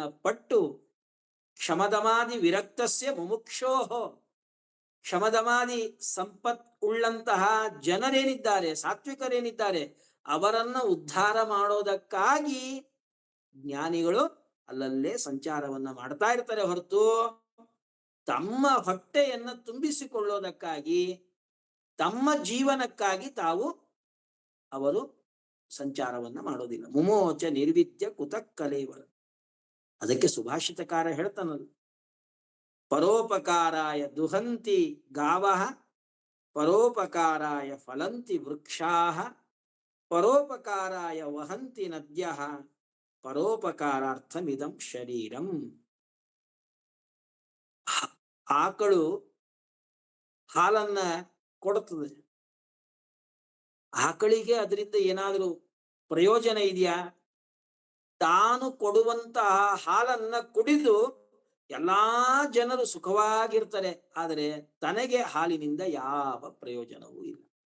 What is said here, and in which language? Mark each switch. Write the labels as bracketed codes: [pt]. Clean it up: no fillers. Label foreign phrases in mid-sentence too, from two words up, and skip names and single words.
[sa] ಪಟ್ಟು ಕ್ಷಮದಮಾದಿ ವಿರಕ್ತಸ್ಯ ಮುಮುಕ್ಷೋಹೋ, [kn] ಕ್ಷಮದಮಾದಿ ಸಂಪತ್ ಉಳ್ಳಂತಹ ಜನರೇನಿದ್ದಾರೆ, ಸಾತ್ವಿಕರೇನಿದ್ದಾರೆ, ಅವರನ್ನ ಉದ್ಧಾರ ಮಾಡೋದಕ್ಕಾಗಿ ಜ್ಞಾನಿಗಳು ಅಲ್ಲಲ್ಲೇ ಸಂಚಾರವನ್ನ ಮಾಡ್ತಾ ಇರ್ತಾರೆ ಹೊರತು ತಮ್ಮ ಹೊಟ್ಟೆಯನ್ನ ತುಂಬಿಸಿಕೊಳ್ಳೋದಕ್ಕಾಗಿ, ತಮ್ಮ ಜೀವನಕ್ಕಾಗಿ ತಾವು ಅವರು ಸಂಚಾರವನ್ನ ಮಾಡೋದಿಲ್ಲ. [sa] ಮುಮೋಚ ನಿರ್ವಿದ್ಯ ಕುತಃ ಕಲೇವರ. [kn] ಅದಕ್ಕೆ ಸುಭಾಷಿತಕಾರ ಹೇಳ್ತಾನಲ್ಲ, [sa] ಪರೋಪಕಾರಾಯ ದುಹಂತಿ ಗಾವಃ ಪರೋಪಕಾರಾಯ ಫಲಂತಿ ವೃಕ್ಷಾಃ ಪರೋಪಕಾರಾಯ ವಹಂತಿ ನದ್ಯಃ ಪರೋಪಕಾರಾರ್ಥಮಿದಂ ಶರೀರಂ. [kn] ಆಕಳು ಹಾಲನ್ನ ಕೊಡುತ್ತದೆ. ಆಕಳಿಗೆ ಅದರಿಂದ ಏನಾದರೂ ಪ್ರಯೋಜನ ಇದೆಯಾ? ತಾನು ಕೊಡುವಂತಹ ಹಾಲನ್ನ ಕುಡಿದು ಎಲ್ಲಾ ಜನರು ಸುಖವಾಗಿರ್ತಾರೆ, ಆದರೆ ತನಗೆ ಹಾಲಿನಿಂದ ಯಾವ ಪ್ರಯೋಜನವೂ ಇಲ್ಲ.